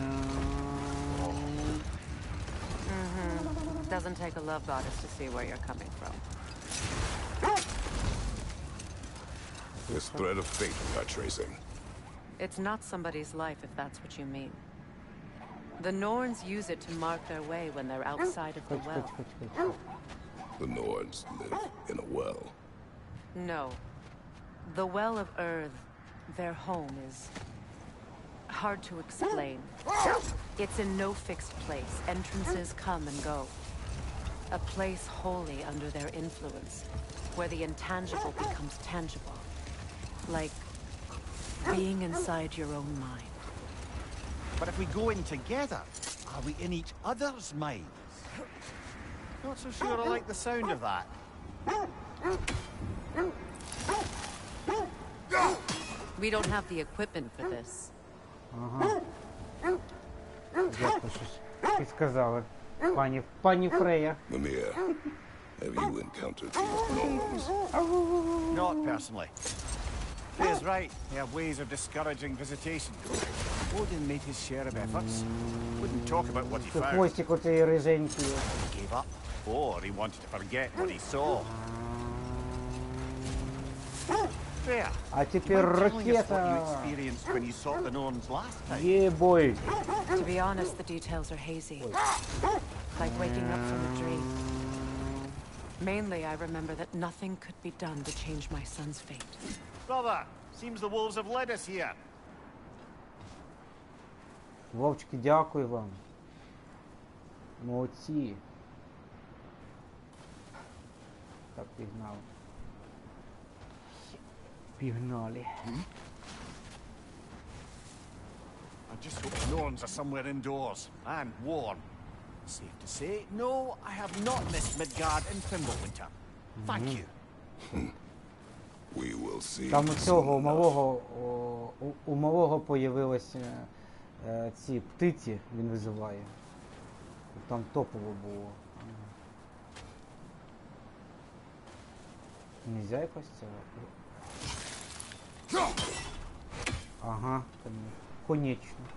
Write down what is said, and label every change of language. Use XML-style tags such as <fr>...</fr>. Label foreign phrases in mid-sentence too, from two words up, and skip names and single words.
<en>Doesn't take a love goddess to see where you're coming from. This thread of fate we are tracing. It's not somebody's life, if that's what you mean. The Norns use it to mark their way when they're outside of the</en> <uk>Хоч,</uk> <en>well.</en> <uk>хоч, хоч, хоч.</uk> <en>The Norns live in a well. No. The Well of Earth, their home, is hard to explain. It's in no fixed place. Entrances come and go. A place wholly under their influence, where the intangible becomes tangible. Like being inside your own mind. But if we go in together, are we in each other's minds? Not so sure I like the sound of that. We don't have the equipment for this.</en> <uk>Ага. Дякую, щось підсказали. Пані Фрея.</uk> <en>Mimir, have you encountered these Norns? Not personally. Faye's right. They have ways of discouraging visitation. Odin made his share of efforts. Wouldn't talk about what he</en> <uk>Це</uk> <en>found.</en> <uk>хвостик оцеї риженький.</uk> <en>He gave up, or he wanted to forget what he saw. There.</en> <uk>А тепер</uk> <en>Mind telling us what you</en> <uk>ракета.</uk> <en>experienced when you sought the Norns last time?</en> <uk>Єбой.</uk> <en>To be honest, the details are hazy. Like waking up from a dream. Mainly, I remember that nothing could be done to change my son's fate. Brother, seems the wolves have led us here.</en> <uk>Вовчики, дякую вам. Молодці. Так, пігнали. Пігнали.</uk> <en>I just hope the Norns are somewhere indoors and warm. Safe to say, no, I have not missed Midgard in Fimbulwinter. Thank you. We will see.</en> <uk>Там у цього,</uk> <en>soon enough.</en> <uk>у малого появилися ці птиці, він визиває. Там топово було. Нельзя якось це? Ага, конечно.</uk>